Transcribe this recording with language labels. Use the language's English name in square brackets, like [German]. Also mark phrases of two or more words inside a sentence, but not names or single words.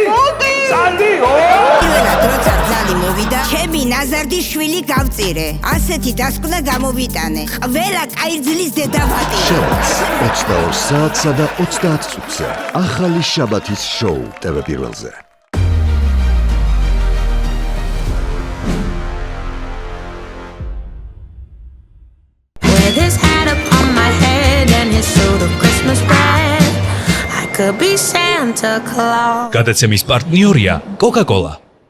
[Georgian] წადი, პირველად როცა ძალი მოვიდა, ჩემი ნაზარდიშვილი გავწირე. ასეთი დასკვნა გამოვიტანე. ყველა კაირძლის დედა ვატირე. შაბათს 22 საათსა და 30 წუთზე. ახალი შაბათის შოუ TV პირველზე. [English] Wear this hat upon my head and his suit of Christmas red. I could be Santa Claus. [Georgian] გადაცემის პარტნიორია Coca-Cola.